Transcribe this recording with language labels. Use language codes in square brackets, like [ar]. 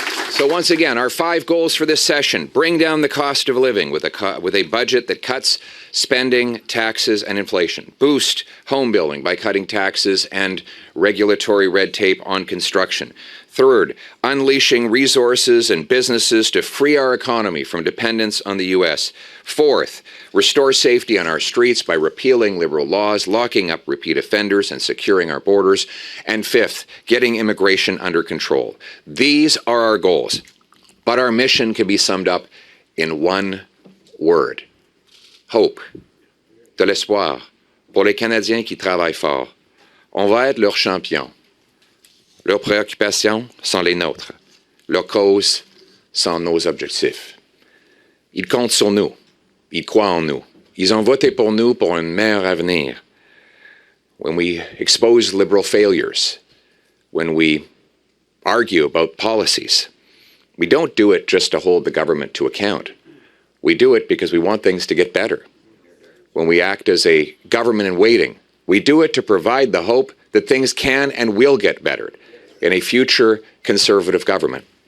[en] So once again, our 5 goals for this session: bring down the cost of living with a budget that cuts spending, taxes, and inflation; boost home building by cutting taxes and regulatory red tape on construction; third, unleashing resources and businesses to free our economy from dependence on the U.S.; fourth, restore safety on our streets by repealing liberal laws, locking up repeat offenders, and securing our borders; and fifth, getting immigration under control. These are our goals, but our mission can be summed up in one word: hope. [fr] De l'espoir pour les Canadiens qui travaillent fort. On va être leurs champions. Leurs préoccupations sont les nôtres. Leurs causes sont nos objectifs. Ils comptent sur nous. Ils croient en nous. Ils ont voté pour nous pour un meilleur avenir. [en] When we expose liberal failures, when we argue about policies, we don't do it just to hold the government to account. We do it because we want things to get better. When we act as a government in waiting, we do it to provide the hope that things can and will get better in a future conservative government.